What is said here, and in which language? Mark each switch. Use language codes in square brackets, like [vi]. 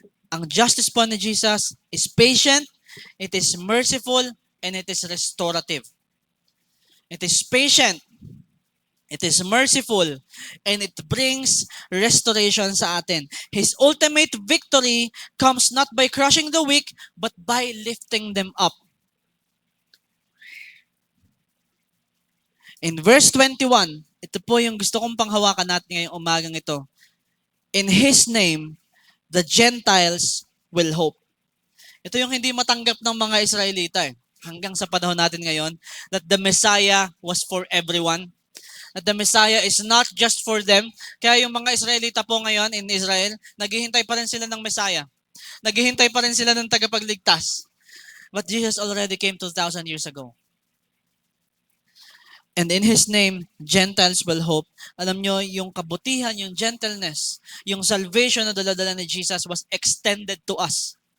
[en] Ang justice po ni Jesus is patient, it is merciful, and it is restorative. It is patient, it is merciful, and it brings restoration sa atin. His ultimate victory comes not by crushing the weak, but by lifting them up. [tl] In verse 21, ito po yung gusto kong panghawakan natin ngayong umagang ito. [en] In His name, the Gentiles will hope. [tl] Ito yung hindi matanggap ng mga Israelita hanggang sa panahon natin ngayon, [en] that the Messiah was for everyone. That the Messiah is not just for them. [tl] Kaya yung mga Israelita po ngayon in Israel, naghihintay pa rin sila ng Messiah. Naghihintay pa rin sila ng tagapagligtas. [en] But Jesus already came 2,000 years ago. And in His name, Gentiles will hope. [tl] Alam nyo, yung kabutihan, [en] yung gentleness, yung salvation na dala-dala ni Jesus was extended to us.